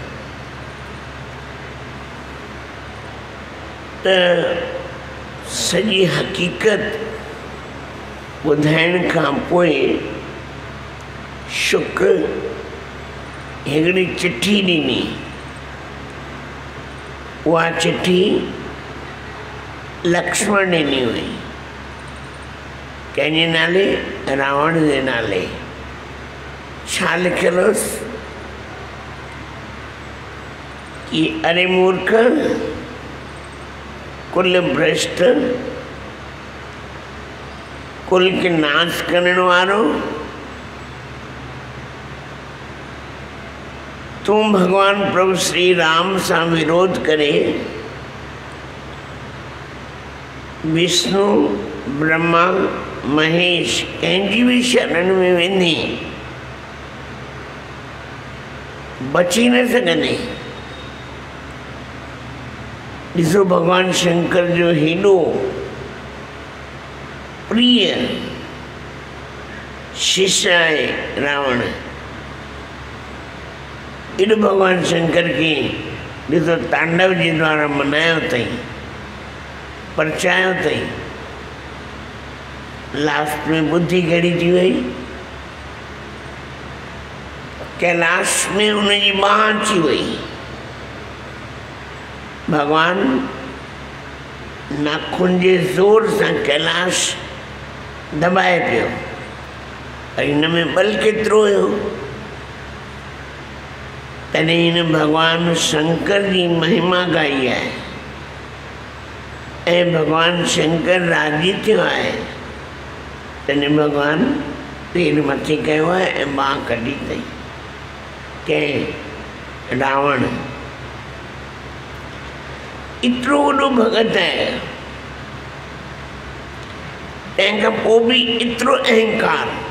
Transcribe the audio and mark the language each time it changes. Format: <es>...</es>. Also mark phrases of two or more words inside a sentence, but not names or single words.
<sd>त सॼी हकीकत ॿुधाइण खां पोइ शुक हिकिड़ी चिठी ॾिनी। उहा चिठी लक्ष्मण ॾिनी हुई, कंहिंजे नाले? रावण जे नाले। छा लिखियल हुअसि कि अरे मूर्ख, कुल भ्रष्ट, कुल के नाश करण वारो, तू भगवान प्रभु श्री राम से विरोध करे विष्णु ब्रह्मा महेश कंहिंजी भी शरण में वेंदी बची न सघंदे। ॾिसो भगवान शंकर जो हेॾो प्रिय शिष्य आहे रावण। इन भगवान शंकर की ॾिसो तांडव जी द्वारा मनायो अथई, परचायो अथई। लास्ट में बुद्धि कहिड़ी थी वई, कैलाश में उनजी बांह अची वई। भगवान नाखून जे ज़ोर सां कैलाश दबाए पियो, हिन में बल केतिरो हुयो। तॾहिं हिन भगवान शंकर जी महिमा गाई आहे ऐं भगवान शंकर राजी थियो आहे। तॾहिं भगवान पेर मथे कयो आहे ऐं बांह कढी अथई। कंहिं रावण एतिरो वॾो भगत आहे, तंहिंखां पोइ बि एतिरो अहंकार।</sd>